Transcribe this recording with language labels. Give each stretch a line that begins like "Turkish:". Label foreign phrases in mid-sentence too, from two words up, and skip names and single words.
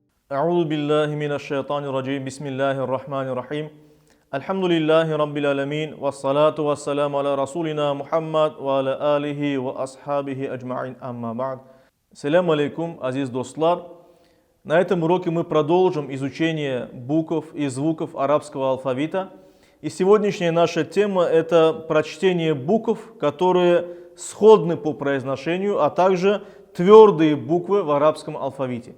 Arabic: أعوذ بالله من الشيطان الرجيم بسم الله الرحمن الرحيم الحمد لله رب العالمين والصلاة والسلام على رسولنا محمد وعلى آله وأصحابه أجمعين أما بعد. السلام عليكم,
Uzbek: азиз достлар.
Russian: На этом уроке мы продолжим изучение букв и звуков арабского алфавита. И сегодняшняя наша тема – это прочтение букв, которые сходны по произношению, а также твердые буквы в арабском алфавите.